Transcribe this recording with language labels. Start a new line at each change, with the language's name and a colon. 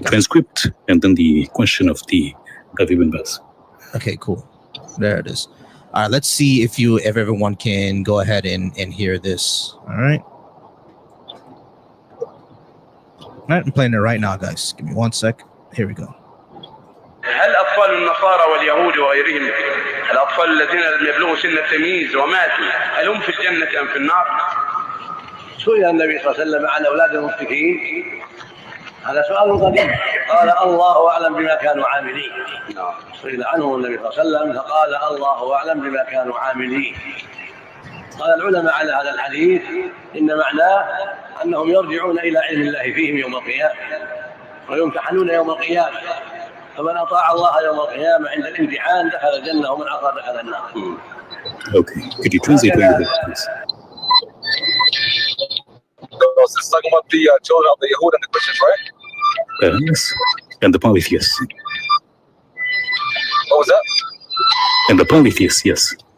English: Transcript and then the question of the Ibn Baz. Okay, cool. There it is. All right, let's see if everyone can go ahead and hear this. All right. All right, I'm playing it right now, guys. Give me 1 sec. Here we go.
Arabic: هل أطفال النصارى واليهود وغيرهم الأطفال الذين لم يبلغوا سن التمييز وماتوا هل هم في الجنة أم في النار؟ سئل النبي صلى الله عليه وسلم عن أولاد المشركين هذا سؤال قديم قال الله أعلم بما كانوا عاملين. سئل عنه النبي صلى الله عليه وسلم فقال الله أعلم بما كانوا عاملين. قال العلماء على هذا الحديث إن معناه أنهم يرجعون إلى علم الله فيهم يوم القيامة ويمتحنون يوم القيامة فمن أطاع الله يوم القيامة عند الامتحان دخل الجنة ومن عصى دخل النار.
English: Okay, could you translate what you heard, please? This is talking about the children of the Yahud and the Christians, right? Yes, and the polytheists. What was that? And the polytheists, yes.